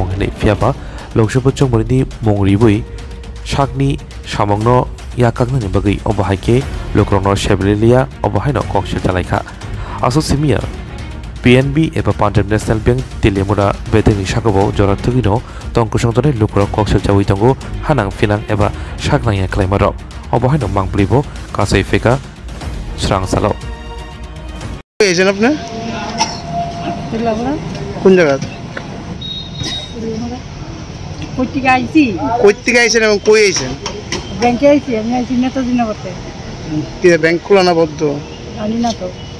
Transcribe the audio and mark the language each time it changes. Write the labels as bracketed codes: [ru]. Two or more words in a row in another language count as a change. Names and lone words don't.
[trp] हिनै फियाबा लोकसभा चमरदी मुंरिबुई साकनि सामंनो याकागनि बगै अबहायके लोकरगनो सेबलिलिया अबहायनो कौशल जालायखा आसो सिमिया पीएनबी एबा पान्जाब नेशनेल बैंक तेलेमुरा बेदेनि साकबाव जराथगिनो तंगसंतनि लुग्रुक कौशल जावै दंगो हानां फिनां एबा साकनाय क्लाइमारो अबहायनो मांब्लिबो कासै फेका स्रांसालाव [bn] এসেন আপনি কোন জায়গা কই আইছেন এবং কই আইছেন ব্যাংকে আইছি আমি আইছি নেতাজি নগরতে কি ব্যাংক খোলা না বদ্ধ জানি না তো